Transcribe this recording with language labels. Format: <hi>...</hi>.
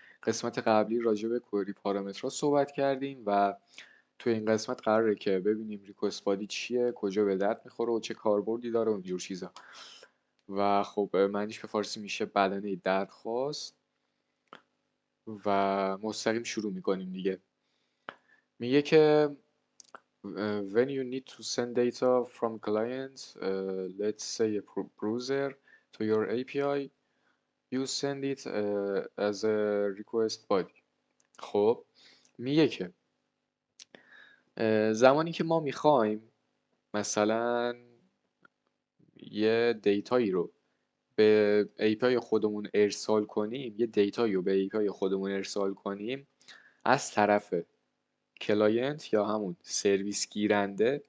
<fa>قسمت قبلی راجع به کوئری پارامترها صحبت کردیم و توی این قسمت قراره که ببینیم ریکوست بادی چیه، کجا به درد میخوره و چه کاربردی داره و اینجور چیزا. و خب معنیش به فارسی میشه بدنه درخواست و مستقیم شروع میکنیم دیگه. میگه که</fa> <en>when you need to send data from client, let's say a browser to your API, you send it as a request body.</en> <fa>خب میگه که زمانی که ما میخوایم مثلا یه دیتایی رو به API خودمون ارسال کنیم، یه دیتایی رو به API خودمون ارسال کنیم از طرف کلاینت یا همون سرویس گیرنده.</fa>